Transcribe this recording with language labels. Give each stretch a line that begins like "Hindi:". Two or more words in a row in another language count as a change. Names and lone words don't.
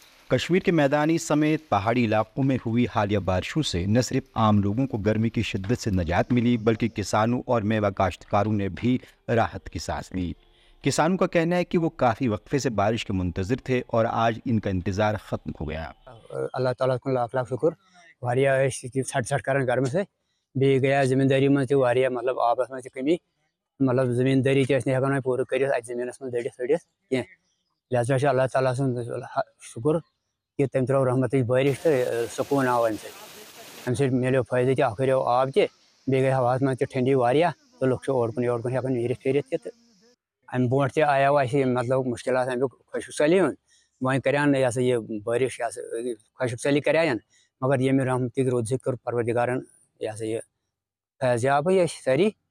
Urdu: کشمیر کے میدانی سمیت پہاڑی علاقوں میں ہوئی حالیہ بارشوں سے نہ صرف عام لوگوں کو گرمی کی شدت سے نجات ملی بلکہ کسانوں اور میوہ کاشتکاروں نے بھی راحت کی سانس لی۔ کسانوں کا کہنا ہے کہ وہ کافی وقفے سے بارش کے منتظر تھے اور آج ان کا انتظار ختم ہو گیا۔ اللہ تعالیٰ کو لاکھ لاکھ شکر
Kashmiri: واریاہ ژھٹ ژھٹ کران گرم سے بیٚیہِ گٔیے زمیٖندٲری منٛز تہِ واریاہ مطلب آبس منٛز تہِ کمی مطلب زمیٖندٲری تہِ ٲسۍ نہٕ ہٮ۪کان وۄنۍ پوٗرٕ کٔرِتھ اَتہِ زمیٖنس منٛز دٔڑِتھ ؤڑِتھ کینٛہہ لہذا چھُ اللہ تعالیٰ سُنٛد شکر کہ تٔمۍ ترٛٲو رحمتٕچ بٲرِش تہٕ سکوٗن آو اَمہِ سۭتۍ مِلیو فٲیدٕ تہِ اکھ ہُریو آب تہِ بیٚیہِ گٔے ہوہَس منٛز تہِ ٹھنڈی واریاہ تہٕ لُکھ چھِ اور کُن یور کُن ہٮ۪کان نیٖرِتھ پھیٖرِتھ تہِ تہٕ اَمہِ برونٛٹھ تہِ آیو اَسہِ مطلب مُشکلات اَمیُک خۄشک سٲلی ہُنٛد وۄنۍ کریان یہِ ہسا یہِ بٲرِش یہِ ہسا خۄشک سٲلی کریایَن مگر ییٚمہِ رحمتٕکۍ روٗد سۭتۍ کوٚر پروردِگارن یہِ ہسا یہِ فیضیابٕے أسۍ سٲری